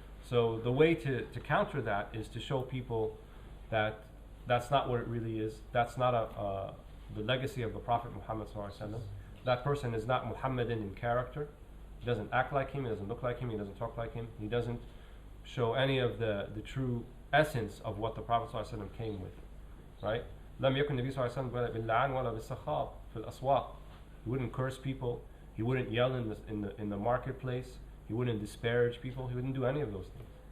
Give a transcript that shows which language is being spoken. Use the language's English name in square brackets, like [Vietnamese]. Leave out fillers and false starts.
[English] So the way to counter that is to show people that that's not what it really is. That's not the legacy of the Prophet Muhammad ﷺ. That person is not Muhammadan in character. He doesn't act like him, he doesn't look like him, he doesn't talk like him. He doesn't show any of the true essence of what the Prophet ﷺ came with. Right? [Arabic] لم يكن النبي صلى الله عليه وسلم باللعان ولا بالسخاب في الأسواق. [English] He wouldn't curse people. He wouldn't yell in the marketplace. He wouldn't disparage people. He wouldn't do any of those things.